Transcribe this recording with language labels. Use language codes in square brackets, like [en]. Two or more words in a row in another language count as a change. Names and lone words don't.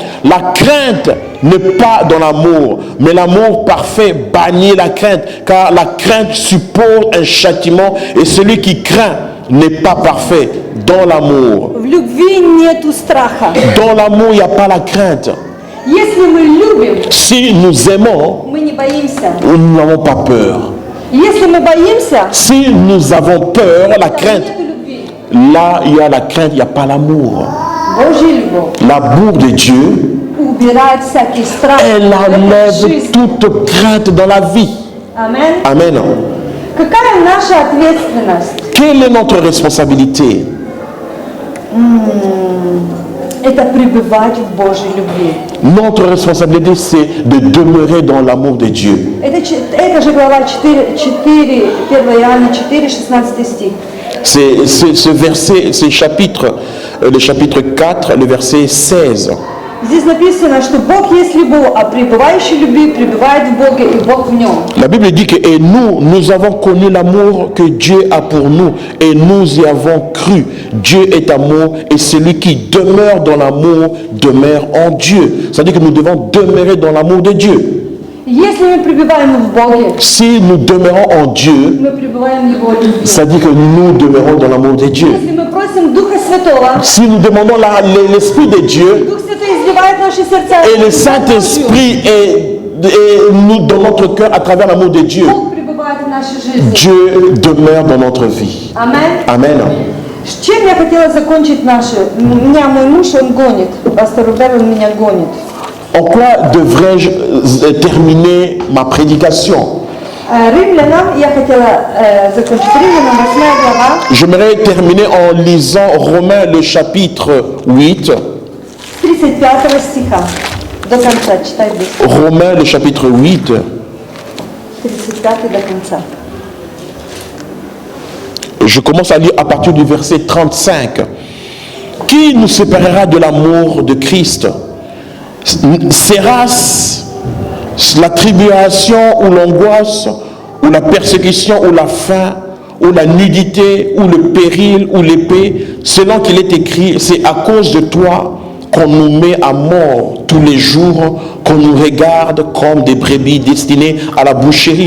[fr] La crainte n'est pas dans l'amour, mais l'amour parfait bannit la crainte, car la crainte suppose un châtiment, et celui qui craint n'est pas parfait dans l'amour. [ru] В любви нету страха. [fr] Dans l'amour, il n'y a pas la crainte. [ru] Если мы любим, [fr] Si nous aimons, [ru] мы не боимся. [fr] nous n'avons pas peur. [ru] Если мы боимся, [fr] Si nous avons peur, la crainte, [ru] нету любви. [fr] là il y a la crainte, il n'y a pas l'amour. [ru] Божья любовь [fr] L'amour de Dieu, [ru] убирает всякий страх. [fr] elle [ru] в этой [fr] enlève [ru] жизни. [fr] toute crainte dans la vie. [ru] Аминь. [fr] Amen. [ru] Какая наша ответственность? [fr] Quelle est notre responsabilité? [ru] Это пребывать в Божьей любви. [fr] Notre responsabilité, c'est de demeurer dans l'amour de Dieu. [ru] Это же глава 4, 1 Иоанна 4, 16 стих. [fr] C'est ce verset, ce chapitre, le chapitre 4, le verset 16. [ru] Здесь написано, что Бог есть любовь, а пребывающий в любви пребывает в Боге, и Бог в нем. [fr] La Bible dit que et nous avons connu l'amour que Dieu a pour nous et nous y avons cru. Dieu est amour et celui qui demeure dans l'amour demeure en Dieu. C'est-à-dire que nous devons demeurer dans l'amour de Dieu. [ru] Если мы пребываем в Боге, [fr] Si nous demeurons en Dieu, [ru] мы пребываем в Его любви. [fr] c'est-à-dire que nous demeurons dans l'amour de Dieu. [ru] Если мы просим Духа Святого, [fr] Si nous demandons l'Esprit de Dieu [ru] Дух Святой изливает наши сердца. [fr] et le Saint-Esprit est nous dans notre cœur à travers l'amour de Dieu, [ru] Бог пребывает в нашей жизни. [fr] Dieu demeure dans notre vie. [ru] Аминь. [fr] Amen. [ru] С чем я хотела закончить наше? Меня мой муж, он гонит. Пастор Рубер, он меня гонит. [fr] En quoi devrais-je terminer ma prédication? [ru] Римлянам, я хотела закончить Римлянам, 8 глава, [fr] J'aimerais terminer en lisant Romains le chapitre 8. [ru] 35 стиха. До конца, читай быстро. [fr] Romains le chapitre 8. [ru] 35 до конца. [fr] Je commence à lire à partir du verset 35. Qui nous séparera de l'amour de Christ? Sera-ce la tribulation ou l'angoisse ou la persécution ou la faim ou la nudité ou le péril ou l'épée, selon qu'il est écrit, c'est à cause de toi qu'on nous met à mort tous les jours, qu'on nous regarde comme des brebis destinées à la boucherie.